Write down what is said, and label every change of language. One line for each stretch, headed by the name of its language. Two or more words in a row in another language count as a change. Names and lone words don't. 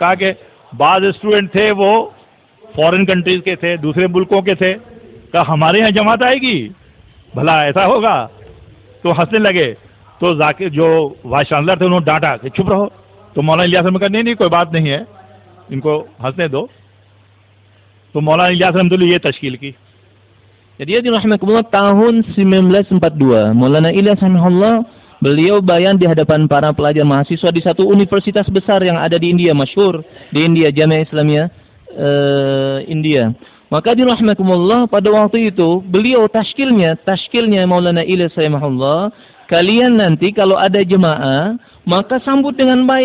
Hindi: कहा कि बाद स्टूडेंट थे वो
English: foreign countries
Hindi: के थे, दूसरे मुल्कों के थे. कहा हमारे यहाँ जमात आएगी, भला ऐसा होगा? तो हंसने लगे. तो जाकिर जो
English: vice chancellor
Hindi: थे उन्होंने डांटा कि चुप रहो. तो मौलाना इलियास ने कहा नहीं कोई बात नहीं है, इनको हंसने दो. तो मौलाना इलियास रहमतुल्लाह ये तश्कील की.
Indonesian: Jadi ya rahmatullah, tahun 1942 Maulana Ilyas rahimahullah beliau bayan di hadapan para pelajar mahasiswa di satu universitas besar yang ada di India, masyhur di India, Jamiah Islamiyah India. Maka di rahmatullah pada waktu itu beliau tashkilnya Maulana Ilyas rahimahullah, kalian nanti kalau ada jemaah maka sambut dengan baik.